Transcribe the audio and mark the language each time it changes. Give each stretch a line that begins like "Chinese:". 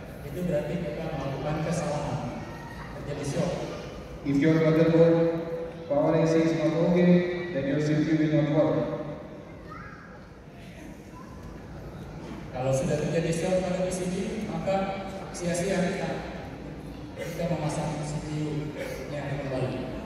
Indonesian: Itu berarti kita melakukan kesalahan, terjadi shock.
English: If your motherboard power IC is not okay, then your CPU will not work.
Indonesian: Kalau sudah terjadi shock pada PCB, maka sia-sia kita memasang CPU-nya kembali.